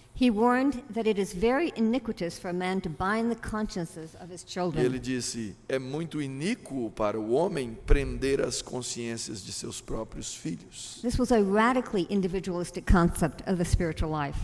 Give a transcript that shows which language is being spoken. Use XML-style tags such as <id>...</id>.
<en>He warned that it is very iniquitous for a man to bind the consciences of his children.</en> <pt>Ele disse: é muito iníquo para o homem prender as consciências de seus próprios filhos.</pt> <en>This was a radically individualistic concept of the spiritual life.</en>